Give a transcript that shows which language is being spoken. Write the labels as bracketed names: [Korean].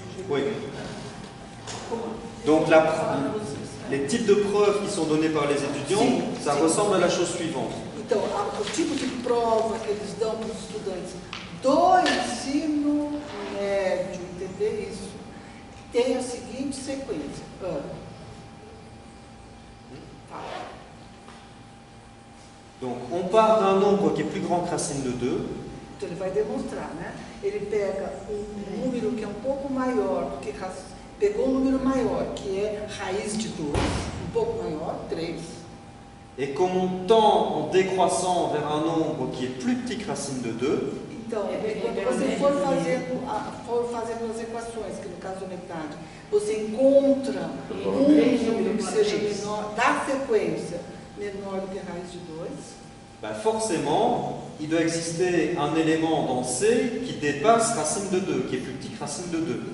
[French] Oui. Donc les types de preuves qui sont données par les étudiants, ça ressemble à la chose suivante. [Portuguese] Então, o tipo de prova que eles dão para os estudantes do ensino médio, entender isso, tem a seguinte sequência. [French] Donc, on part d'un nombre qui est plus grand que racine de 2. [Portuguese] Então, ele vai demonstrar, né? Ele pega um número que é um pouco maior do que pegou um número maior, que é raiz de 2, um pouco maior, 3. [French] Et comme on tend en décroissant vers un nombre qui est plus petit que racine de 2, [Portuguese] então, quando você for fazendo as equações, que no caso da metade, você encontra um número que seja menor, da sequência, menor do que raiz de 2, [French] forcément, il doit exister un élément dans C qui dépasse racine de 2, qui est plus petit que racine de 2.